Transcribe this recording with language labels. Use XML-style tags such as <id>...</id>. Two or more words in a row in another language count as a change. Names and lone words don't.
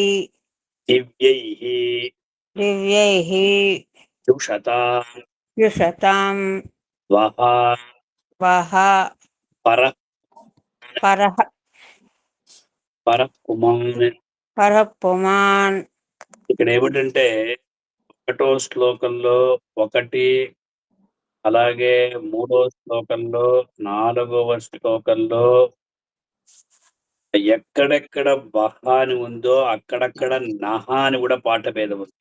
<sa>दिव्यैः दिव्यैः दुषतां युषतां वः वः परः परः परः పుమాన్. परः पुमान्.</sa> <te>ఇక్కడ ఏమిటంటే ఒకటో శ్లోకంలో ఒకటి, అలాగే మూడో శ్లోకంలో, 4వ శ్లోకంలో ఎక్కడెక్కడ బహ అని ఉందో అక్కడక్కడ నహ అని కూడా పాట భేదం ఉంది.</te>